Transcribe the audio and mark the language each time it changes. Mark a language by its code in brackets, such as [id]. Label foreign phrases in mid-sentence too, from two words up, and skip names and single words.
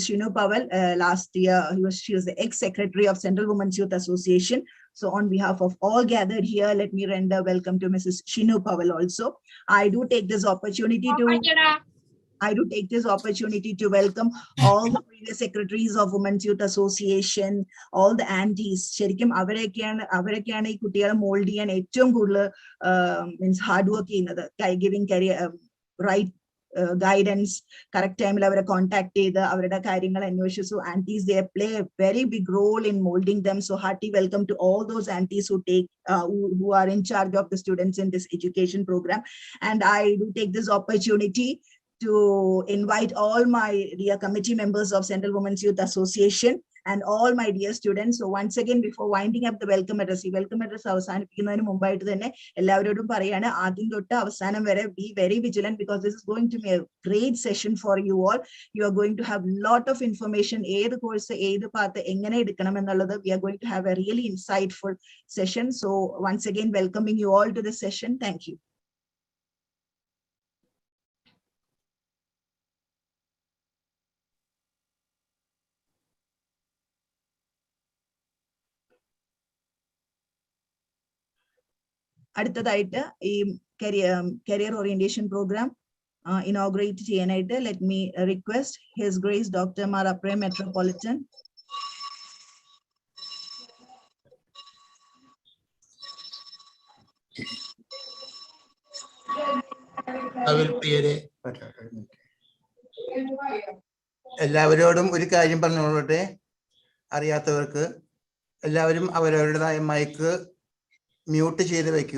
[en] Shinu Powell, last year, she was the ex-secretary of Central Women's Youth Association. So on behalf of all gathered here, let me render welcome to Mrs. Shinu Powell also. I do take this opportunity to welcome all the previous secretaries of Women's Youth Association, all the aunties. [ml] ശരിക്കും അവർക്കാണ് ഈ കുട്ടികളെ mold ചെയ്യാൻ ഏറ്റവും കൂടുതൽ [en] means hard work [ml] ചെയ്തത്, [en] giving career right guidance, correct time [ml] അവരെ contact ചെയ്ത് അവരുടെ കാര്യങ്ങൾ അന്വേഷിച്ചു. [en] So aunties, they play a very big role in molding them. So hearty welcome to all those aunties who are in charge of the students in this education program. And I do take this opportunity to invite all my dear committee members of Central Women's Youth Association and all my dear students. So once again, before winding up the welcome address [ml] അവസാനിപ്പിക്കുന്നതിനു മുമ്പായിട്ട് തന്നെ എല്ലാവരോടും പറയാന, ആദ്യം തൊട്ട് അവസാനം വരെ [en] be very vigilant, because this is going to be a great session for you all. You are going to have lot of information, [ml] ഏത് course ഏത് path എങ്ങനെ എടുക്കണം എന്നല്ലാതെ. [en] We are going to have a really insightful session. So once again, welcoming you all to this session. Thank you. [ml] അടുത്തതായിട്ട് ഈ [en] career orientation program [ml] ഇനോഗ്രേറ്റ് ചെയ്യാനായിട്ട് [en] let me request His Grace Dr. [ml] Mar Apre Metropolitan. എല്ലാവരോടും ഒരു കാര്യം പറഞ്ഞോളട്ടെ. അറിയാത്തവർക്ക് എല്ലാവരും അവരവരുടേതായ [en] mic mute [ml] ചെയ്ത് വെക്കുക.